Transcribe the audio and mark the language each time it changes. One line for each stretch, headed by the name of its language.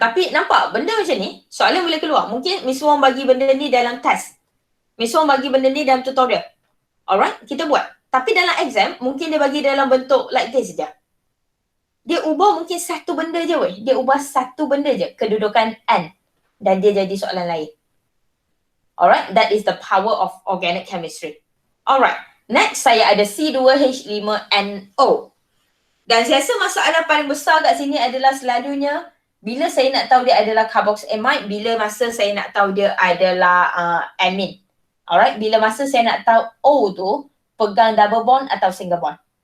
Malay: Tapi nampak benda macam ni, soalan boleh keluar. Mungkin Miss Wong bagi benda ni dalam test. Miss Wong bagi benda ni dalam tutorial. Alright, kita buat. Tapi dalam exam, mungkin dia bagi dalam bentuk
English: like this
Malay: je. Dia ubah mungkin satu benda je weh. Dia ubah satu benda je, kedudukan N. Dan dia jadi soalan lain.
English: Alright, that is the power of organic chemistry.
Malay: Alright, next saya ada C2H5NO. Dan saya rasa masalah paling besar kat sini adalah selalunya bila saya nak tahu dia adalah carboxamide, bila masa saya nak tahu dia adalah amine. Alright, bila masa saya nak tahu O tu pegang double bond atau single bond.